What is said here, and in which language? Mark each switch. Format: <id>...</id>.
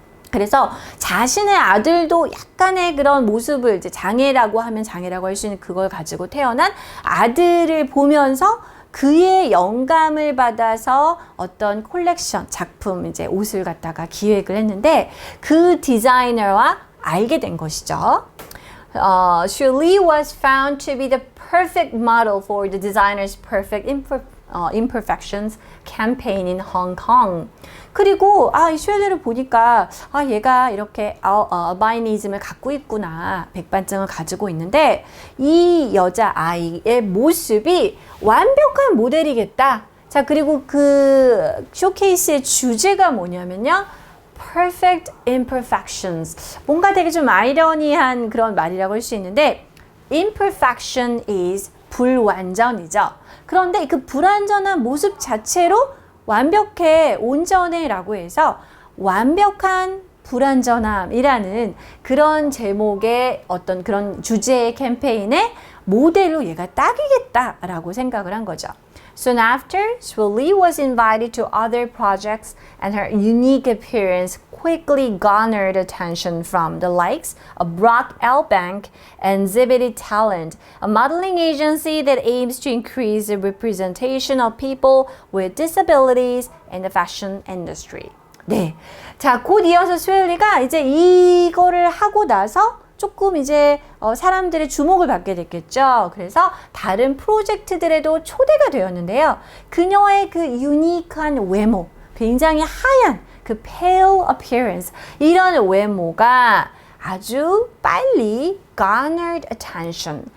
<ko>그래서 자신의 아들도 약간의 그런 모습을 이제 장애라고 하면 장애라고 할 수 있는 그걸 가지고 태어난 아들을 보면서 그의 영감을 받아서 어떤 콜렉션 작품 이제 옷을 갖다가 기획을 했는데 그 디자이너와 알게 된 것이죠.</ko> <en>Shirley was found to be the perfect model for the designer's perfect imperfections campaign in Hong Kong.</en> <ko>그리고 이 슈엘리를 보니까 얘가 이렇게 알바이니즘을 갖고 있구나. 백반증을 가지고 있는데 이 여자 아이의 모습이 완벽한 모델이겠다. 자, 그리고 그 쇼케이스의 주제가 뭐냐면요.</ko> <en>Perfect imperfections.</en> <ko>뭔가 되게 좀 아이러니한 그런 말이라고 할 수 있는데</ko> <en>imperfection is</en> <ko>불완전이죠. 그런데 그 불완전한 모습 자체로 완벽해, 온전해 라고 해서 완벽한 불완전함이라는 그런 제목의 어떤 그런 주제의 캠페인의 모델로 얘가 딱이겠다라고 생각을 한 거죠.</ko> <en>Soon after, Shirley was invited to other projects and her unique appearance quickly garnered attention from the likes of Brock Elbank and Zibbity Talent, a modeling agency that aims to increase the representation of people with disabilities in the fashion industry.</en> <ko>네. 자, 곧 이어서 슈엘리가 이제 이거를 하고 나서 조금 이제 사람들의 주목을 받게 됐겠죠. 그래서 다른 프로젝트들에도 초대가 되었는데요. 그녀의 그 유니크한 외모, 굉장히 하얀 그</ko> <en>pale appearance</en> <ko>이런 외모가 아주 빨리</ko> <en>garnered attention.</en>